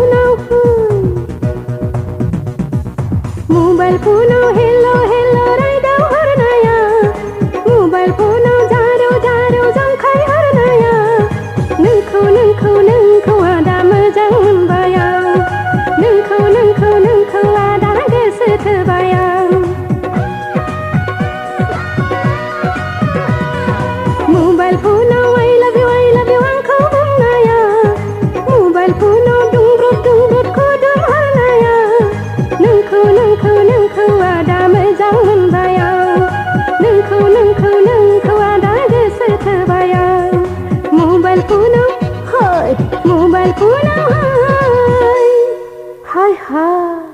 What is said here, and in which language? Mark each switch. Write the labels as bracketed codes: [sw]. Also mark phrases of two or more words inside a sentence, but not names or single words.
[brx] फनाव हेल' रायदाव हरनाया मबाइल फनाव जारौ जंखाय हरनाया नोंखौ आदा मोजां मोनबाय आं नोंखौ आदा गोसो थोबाय आं मबाइल फनाव [en] I love you [brx] आंखौ बुंनाया मबाइल फनाव दुंब्रुद खुदुम हरनाया नोंखौ आदा मोजां मोनबाय आं नोंखौ आदा गोसो थोबाय आं मबाइल फनाव हाय हाय